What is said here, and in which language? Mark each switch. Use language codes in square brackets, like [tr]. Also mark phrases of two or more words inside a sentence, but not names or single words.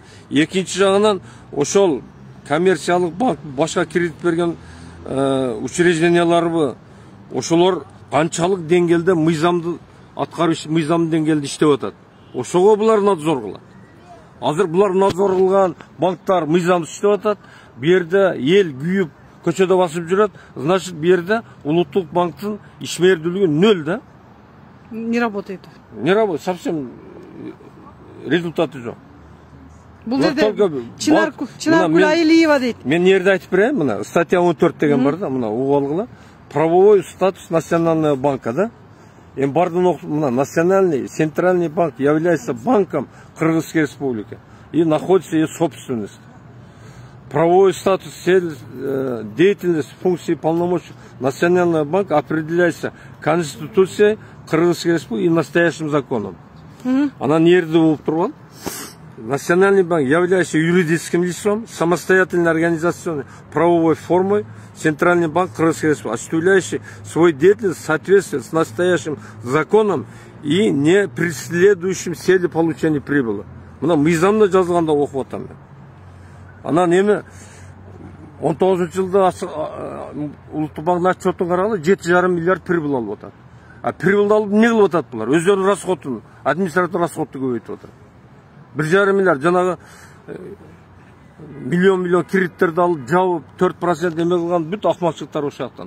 [ky] Экинчи жагынан ошол коммерциялык банк башка кредит берген учрежденияларбы ошолор канчалык деңгээлде мыйзамды аткарыш мыйзам деңгээлде иштеп атат. Ошого булар надзор кылат. Азыр булар надзор кылган банктар мыйзамсыз иштеп атат. Бу жерде эл күйүп көчөдө басып жүрөт. Значит, бу жерде улуттук банктын ишмердүүлүгү 0 да. [ru] Не работает. Не работает, совсем результаты жок. [ky] Бул жерде Чынар Кулаилиева дейт. Мен жерде айтып берейин, мына статья 14 деген бар да, мына угуп алгыла. [ru] Правовой статус Национального банка, да? [ky] Эми бардын мына [ru] Национальный центральный банк является банком Кыргызской Республики и находится ее собственность. Правовой статус деятельности, функции и полномочий Национального банка определяется Конституцией Кыргызской Республики и настоящим законом. [ky] Анан нерде болуп турган? [ru] Национальный банк, являющийся юридическим лицом, самостоятельной организационной правовой формой, Центральный банк Кыргызской Республики, осуществляющий свою деятельность в соответствии с настоящим законом и не преследующим цели получения прибыли. [ky] Мына мыйзамда жазылганда окуп атам. Анан эми 19-жылда Улуттук банктын отчетун караганда 7,5 миллиард прибыль алып атат. А прибыль алып эмне кылып атат булар? Өздөрүнүн расходун, административдик расходду көбөйтүп атат. 1,5 миллиард жанагы миллион кредиттерди алып жабып 4% эме кылган бүт акмакчылыктар ошол жактан.